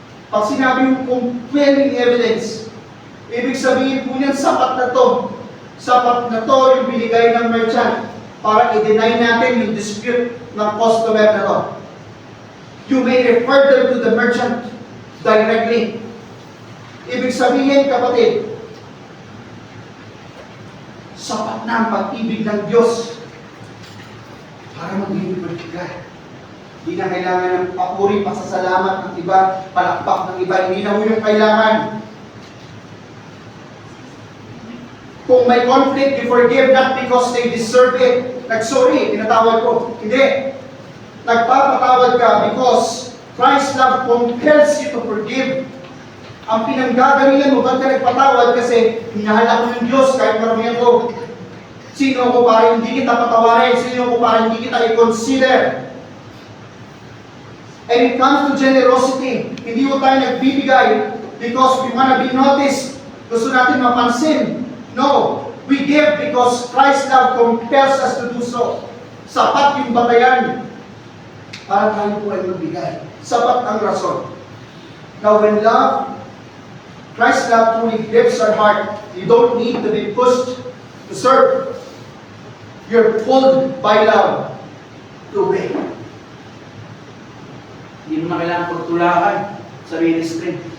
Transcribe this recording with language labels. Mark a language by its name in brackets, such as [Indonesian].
[Filipino] Pag sinabi yung compelling evidence, ibig sabihin po niyan, sapat na to. Sapat na to yung binigay ng merchant para i-deny natin yung dispute ng customer na to. [English] You may refer them to the merchant directly. [Filipino] Ibig sabihin, kapatid, sapat na ang pag-ibig ng Diyos para mag-ibig ka. Hindi na kailangan ng papuri, pasasalamat ng iba, palakpak ng iba. Hindi na mo yung kailangan. Kung may conflict, [English] you forgive not because they deserve it. [Filipino] Nag-sorry, tinatawad ko. Hindi. Nagpapatawad ka [English] because Christ's love compels you to forgive. [Filipino] Ang pinanggagalingan mo, ba't ka nagpatawad? Kasi minahal ako ng Diyos kahit maramihan ko. Sino ko para hindi kita patawarin? Sino ko para hindi kita i-consider? [English] And it comes to generosity. [Filipino] Hindi mo tayo nagbibigay [English] because we want to be noticed. [Filipino] Gusto natin mapansin. [English] No. We give because Christ's love compels us to do so. [Filipino] Sapat yung batayan para tayo po ay magbigay. Sapat ang rason. [English] Now when Christ's love truly grips our heart, you don't need to be pushed to serve. You're pulled by love to obey. [Filipino] Hindi mo na kailangan pagtulakan sa ministry.